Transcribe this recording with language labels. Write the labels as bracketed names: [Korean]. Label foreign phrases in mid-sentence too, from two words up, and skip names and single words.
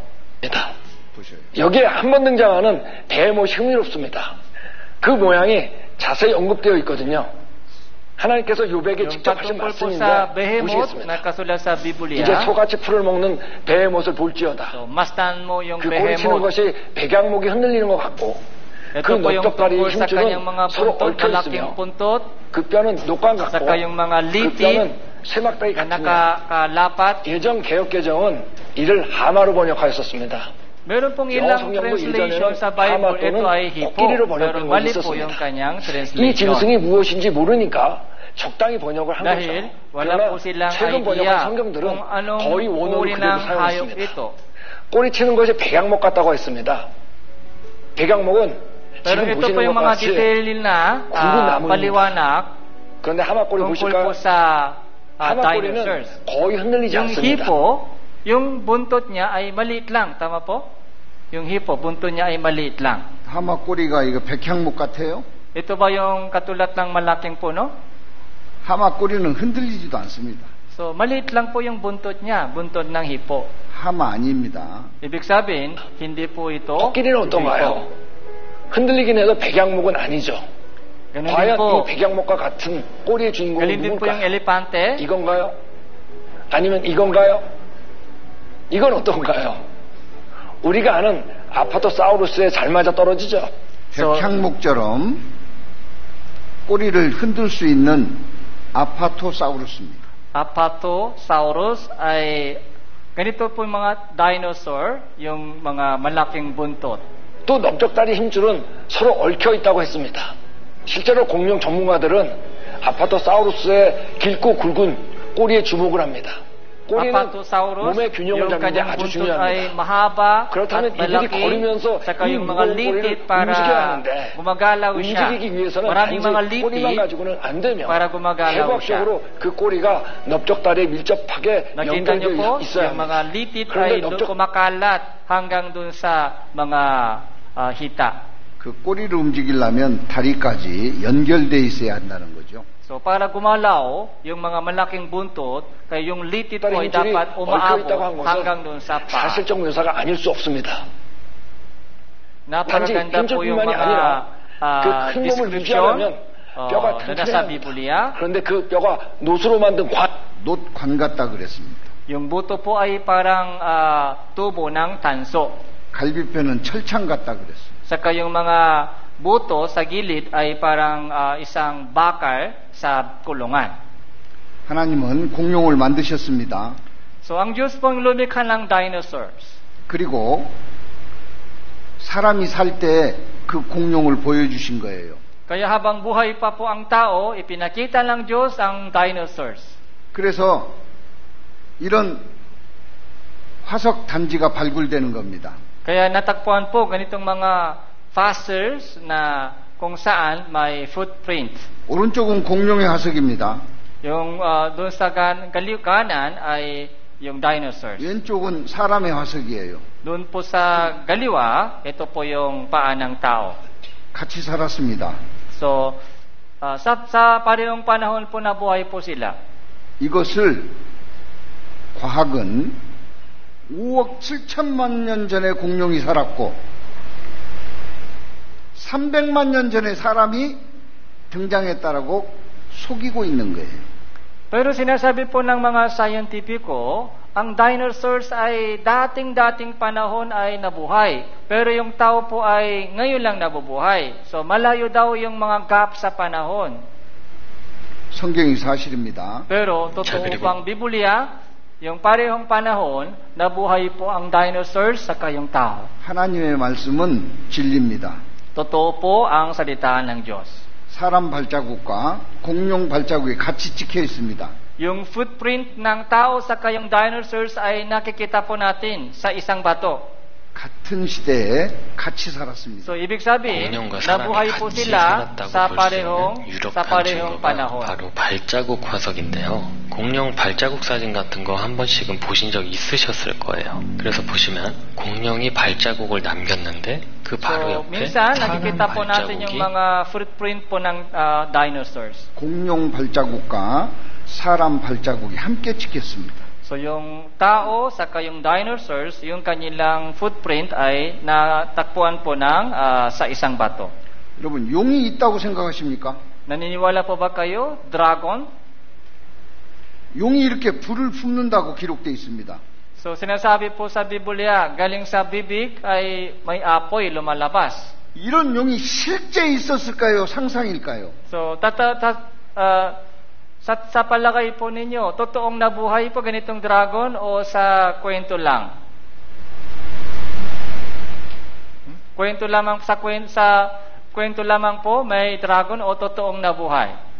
[Korean] 보셔요. 여기에 한 번 등장하는 베헤못이 흥미롭습니다. 그 모양이 자세히 언급되어 있거든요. 하나님께서 요백에 [Filipino] Yung [Korean] 직접 하신 [Filipino] patungkol po [Korean] 말씀인데 [Filipino] sa behemoth [Korean] 보시겠습니다. [Filipino] nakasulat sa Biblia. [Korean] 이제 소같이 풀을 먹는 베헤못을 볼지어다. [Filipino] So, mastan mo yung [Korean] 그 꼬리 치는 [Filipino] behemoth. [Korean] 것이 백양목이 흔들리는 것 같고 그 [Filipino] Ito po yung [Korean] 넓적 다리의 [Filipino] tungkol sa kanyang [Korean] 힘줄은 [Filipino] mga [Korean] 서로 [Filipino] puntot, [Korean] 얽혀 [Filipino] malaking [Korean] 있으며 [Filipino] puntot, [Korean] 그 뼈는 녹관 같고 [Filipino] saka yung mga [Korean] 그 [Filipino] litit [Korean] 뼈는 세막다리 [Filipino] na [Korean] 같으며 [Filipino] nakakalapat. [Korean] 예전 개혁개정은 이를 하마로 번역하였었습니다. [Filipino] Meron pong [Korean] 영어 [Filipino] ilang [Korean] 성경도 [Filipino] translation [Korean] 이전에는 [Filipino] sa Bible, [Korean] 하마 [Filipino] ito [Korean] 또는 [Filipino] ay hipo. [Korean] 코끼리로 [Filipino] Pero [Korean] 번역된 것이 [Filipino] mali po yung [Korean] 있었습니다. [Filipino] kanyang [Korean] 이 [Filipino] translation. [Korean] 짐승이 무엇인지 모르니까 적당히 번역을 한 [Filipino] Dahil [Korean] 거죠. [Filipino] wala [Korean] 그러나 [Filipino] po silang [Korean] 최근 번역한 [Filipino] idea [Korean] 성경들은 [Filipino] kung anong [Korean] 거의 원어로 [Filipino] uri [Korean] 그대로 [Filipino] ng hayop [Korean] 사용했습니다. [Filipino] ito. [Korean] 꼬리 치는 것이 백양목 같다고 했습니다. 백양목은 [Filipino] Pero [Korean] 지금 [Filipino] ito [Korean] 보시는 [Filipino] po yung [Korean] 것 [Filipino] mga [Korean] 같이 [Filipino] detail na [Korean] 굵은 나무입니다. [Filipino] paliwanag [Korean] 그런데 하마꼬리 [Filipino] tungkol [Korean] 보실까요? [Filipino] po sa [Korean] 하마꼬리는 [Filipino] dinosaurs. [Korean] 거의 흔들리지 [Filipino] Yung [Korean] 않습니다. [Filipino] hipo, yung buntot niya ay maliit lang. Tama po? Yung hipo, buntot niya ay maliit lang. [Korean] 하마 꼬리가 이거 백향목 같아요? [Filipino] Ito ba yung katulad ng malaking puno? [Korean] 하마 꼬리는 흔들리지도 않습니다. [Filipino] So, maliit lang po yung buntot niya, buntot ng hipo. [Korean] 하마 아닙니다. [Filipino] Ibig sabihin, hindi po ito [Korean] 코끼리는 어떤가요? 흔들리긴 해도 백양목은 아니죠. [Filipino] Ganun din [Korean] 과연 [Filipino] po. [Korean] 이 백양목과 같은 꼬리의 주인공은 [Filipino] Ganun din po yung [Korean] 누굴까요? [Filipino] elepante. [Korean] 이건가요? 아니면 이건가요? 이건 어떤가요? 우리가 아는 아파토사우루스에 잘 맞아 떨어지죠. 백향목처럼 꼬리를 흔들 수 있는 아파토사우루스입니다. [Filipino] Apatosaurus ay ganito po yung mga dinosaur, yung mga malaking buntot. [Korean] 또 넓적다리 힘줄은 서로 얽혀 있다고 했습니다. 실제로 공룡 전문가들은 아파토사우루스의 길고 굵은 꼬리에 주목을 합니다. 꼬리는 [Filipino] Apatosaurus, [Korean] 몸의 균형을 [Filipino] yung [Korean] 잡는 데 [Filipino] kanyang [Korean] 아주 [Filipino] buntot ay [Korean] 중요합니다. [Filipino] mahaba at [Korean] 그렇다면 이들이 [Filipino] malaki, [Korean] 걸으면서 [Filipino] saka [Korean] 이 [Filipino] yung mga [Korean] 무거운 [Filipino] litit [Korean] 꼬리를 [Filipino] para [Korean] 움직여야 하는데 [Filipino] gumagalaw siya. [Korean] 움직이기 위해서는 [Filipino] Maraming mga [Korean] 단지 꼬리만 [Filipino] litit [Korean] 가지고는 안 되며 [Filipino] para gumagalaw siya. [Korean] 해부학적으로 그 꼬리가 넓적다리에 밀접하게 [Filipino] Nakita niyo po, [Korean] 연결되어 있어야 [Filipino] yung mga [Korean] 합니다. [Filipino] litit [Korean] 그런데 [Filipino] ay kumakalat hanggang dun sa mga hita. [Korean] 그 꼬리를 움직이려면 다리까지 연결되어 있어야 한다는 거죠. [Filipino] So para gumalaw, yung mga malaking buntot, kaya yung litit po ay [Korean] 힘줄이 [Filipino] dapat [Korean] 얽혀 있다고 한 [Filipino] umaabot hanggang [Korean] 것은 [Filipino] dun sa paa. [Korean] 사실적 묘사가 아닐 수 없습니다. [Filipino] Napakaganda po yung [Korean] 힘줄뿐만이 [Filipino] mga [Korean] 아니라 그 큰 몸을 [Filipino] description [Korean] 유지하려면 뼈가 [Filipino] na nasa [Korean] 튼튼해야 합니다. [Filipino] Biblia. [Korean] 그런데 그 뼈가 노수로 만든 놋관 같다 그랬습니다. [Filipino] Yung buto po ay parang tubo ng tanso. [Korean] 갈비뼈는 철창 같다 그랬습니다. [Filipino] Saka yung mga buto sa gilid ay parang isang bakal sa kulungan. [Korean] 하나님은 공룡을 만드셨습니다. [Filipino] So ang Diyos pong lumikha ng dinosaurs. [Korean] 그리고 사람이 살 때 그 공룡을 보여주신 거예요. [Filipino] Kaya habang buhay pa po ang tao, ipinakita ng Diyos ang dinosaurs. [Korean] 그래서 이런 화석 단지가 발굴되는 겁니다. [Filipino] Kaya natagpuan po ganitong mga fossils na kung saan may footprint. [Korean] 오른쪽은 공룡의 화석입니다. [Filipino] Yung doon sa kanan ay yung dinosaurs. [Korean] 왼쪽은 사람의 화석이에요. [Filipino] Doon po sa galiwa, ito po yung paa ng tao. [Korean] 같이 살았습니다. [Filipino] So, sa parehong panahon po na buhay po sila. [Korean] 이것을 과학은 5억 7천만 년 전에 공룡이 살았고 300만 년 전에 사람이 등장했다라고 속이고 있는 거예요. [Filipino] Pero sinasabi po ng mga scientifico, ang dinosaurs ay dating panahon ay nabuhay. Pero yung tao po ay ngayon lang nabubuhay. So malayo daw yung mga gap sa panahon. [Korean] 성경이 사실입니다. [Filipino] Pero totoo pang Biblia, yung parehong panahon, nabuhay po ang dinosaurs saka yung tao. [Korean] 하나님의 말씀은 진리입니다. [Filipino] Totoo po ang salita ng Diyos. [Korean] 사람 발자국과 공룡 발자국이 같이 찍혀 있습니다. [Filipino] Yung footprint ng tao saka yung dinosaurs ay nakikita po natin sa isang bato. [Korean] 같은 시대에 같이 살았습니다. [Filipino] So ibig sabihin, [Korean] 공룡과 사람이 [Filipino] nabuhay po [Korean] 같이 [Filipino] sila [Korean] 살았다고 [Filipino] sa [Korean] 볼 수 [Filipino] parehong [Korean] 있는 유력한 증거가 [Filipino] panahon. [Korean] 바로 발자국 화석인데요. 공룡 발자국 사진 같은 거 한 번씩은 보신 적 있으셨을 거예요. 그래서 보시면 공룡이 발자국을 남겼는데 그 바로 [Filipino] So [Korean] 옆에 [Filipino] minsan [Korean] 사람 [Filipino] nakikita po natin yung [Korean] 발자국이 [Filipino] mga footprint po ng dinosaurs. [Korean] 공룡 발자국과 사람 발자국이 함께 찍혔습니다. [Filipino] So yung tao saka yung dinosaurs, yung kanilang footprint ay natakpuan po ng sa isang bato. [Korean] 여러분 용이 있다고 생각하십니까? [Filipino] Naniniwala po ba kayo? Dragon? [Korean] 용이 이렇게 불을 품는다고 기록되어 있습니다. [Filipino] So sinasabi po sa Biblia, galing sa bibig ay may apoy lumalabas. [Korean] 이런 용이 실제 있었을까요? 상상일까요? [Filipino] So sa palagay po ninyo, totoong nabuhay po ganitong dragon o sa kwento lang? Kwento lamang sa kwento lamang po may dragon o totoong nabuhay?